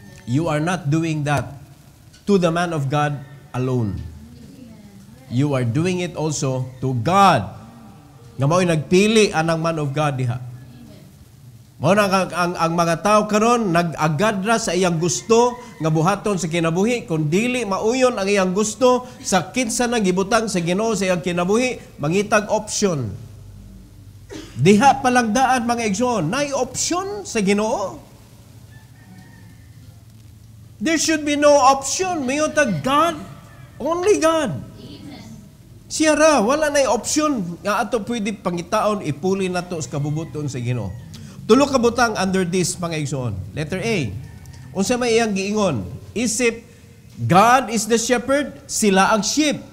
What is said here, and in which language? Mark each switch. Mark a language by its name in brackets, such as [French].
[English] You are not doing that to the man of God alone. You are doing it also to God. [Cebuano] Nga mao'y nagpili anang man of God diha. Mao na ang mga tao karon nag-agadra sa iyang gusto nga buhaton sa kinabuhi, kun dili mauyon ang iyang gusto sa kinsa nang gibutang sa Ginoo sa iyang kinabuhi, mangitag option. Diha palang daan mga igsoon, nay option sa Ginoo. [English] There should be no option. [Cebuano] Mayon tag God, [English] only God. [Cebuano] Siya ra, wala na option nga ato pwede pangitaon, ipuli na to sa kabubuton sa Ginoo. Tulo ka butang under this mga igsoon. Letter A. Unsa may iyang giingon? [English] Isip God is the shepherd, [Cebuano] sila ang [English] sheep.